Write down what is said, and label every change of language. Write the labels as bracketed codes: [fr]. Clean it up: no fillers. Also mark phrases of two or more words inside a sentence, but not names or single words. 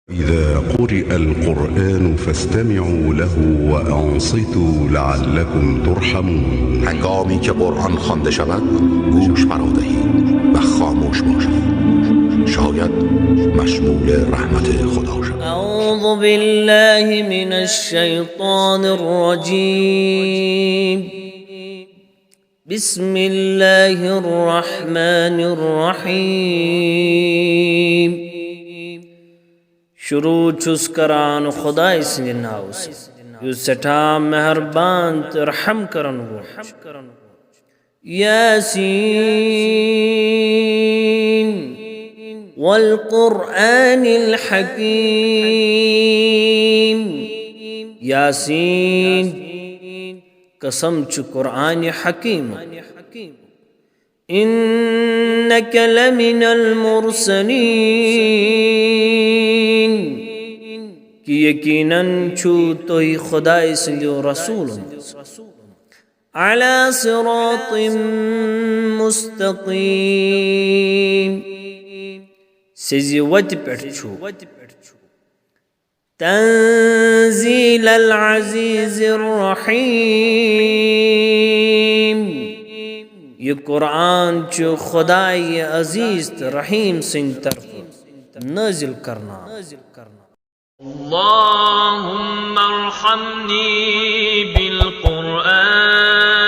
[ar] إذا قرئ القرآن فاستمعوا له وأنصتوا لعلكم ترحمون. [fa] هنگامی که قرآن خوانده شود گوش فرا دهید و خاموش باشید، شاید مشمول رحمت خدا شد. [ar] اعوذ بالله من الشیطان الرجیم. بسم الله الرحمن الرحیم. [ks] شروع چھس کران خدای سندِ ناو سے یُس سٹھا مہربان تہٕ رحم کرن وول. [ar] یاسین والقرآن الحکیم. [ks] یاسین قسم چھُ قرآن حکیم. [ar] إنك لمن المرسلين [ks] کہ یقیناً چھو توہی خدای سندیو رسول [ar] على صراط مستقیم [ks] سزی وت پٮ۪ٹھ چھو. [ar] تنزیل العزیز الرحیم. [ks] یہ قرآن چھُ خدای عزیز تہٕ رحیم سٕنٛدِ طرفہٕ نازل کرنا. [ar] اللهم ارحمني بالقرآن